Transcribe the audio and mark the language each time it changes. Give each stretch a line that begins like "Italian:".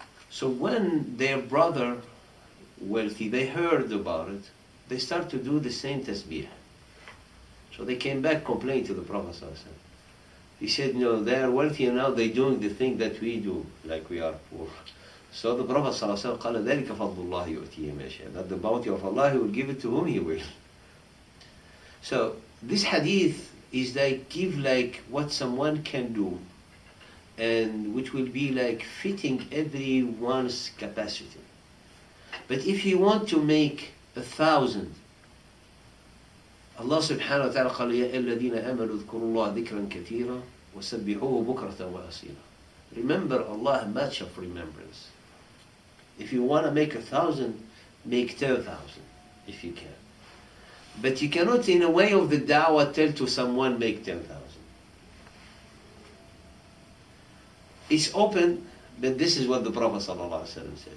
English: So when their brother, wealthy, they heard about it, they start to do the same tasbih. So they came back complaining to the Prophet ﷺ. He said, they are wealthy and now they're doing the thing that we do, like we are poor. So the Prophet
Arabic: ﷺ قال ذلك فضل الله يؤتيه من يشاء.
English: That the bounty of Allah, He will give it to whom He will. So this hadith is give what someone can do, and which will be fitting everyone's capacity. But if you want to make 1,000,
Arabic: Allah subhanahu wa ta'ala قال يا الذين آمنوا اذكروا الله ذكرا كثيرا وسبحوه بكرة وأصيلا.
English: Remember Allah much of remembrance. If you want to make 1,000, make 10,000 if you can. But you cannot in a way of the da'wah tell to someone make 10,000. It's open, but this is what the Prophet ﷺ said.